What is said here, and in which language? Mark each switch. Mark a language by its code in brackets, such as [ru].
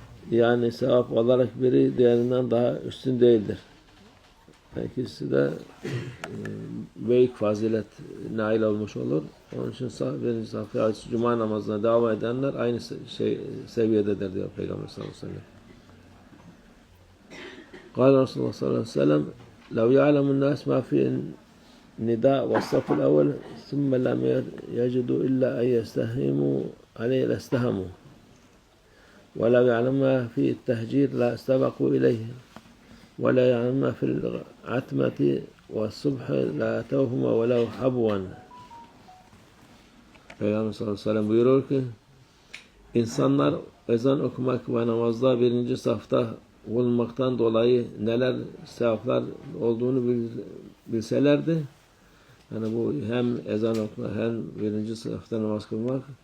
[tr] Yani sevap olarak biri diğerinden daha üstün değildir. İkisi de büyük fazilet nail olmuş olur. Onun için birinci safta cuma namazına devam edenler aynı seviyededir diyor Peygamber sallallahu aleyhi ve sellem. [ar] Kâle Resulullah sallallahu aleyhi ve sellem لو يعلم الناس ما في النداء والصف الأول ثم لم يجدوا إلا أن يستهموا عليه لاستهموا ولو يعلم ما في التهجير لا استبقوا إليه ولا يعلم ما في العتمة والصبح لا أتوهما ولو حبوا. [tr] Peygamber sallallahu aleyhi ve sellem buyuruyor ki insanlar ezan okumak ve namazda birinci safta bulunmaktan dolayı neler sevaplar olduğunu bilselerdi. Yani bu hem ezan okumak hem birinci safta namaz kılmak.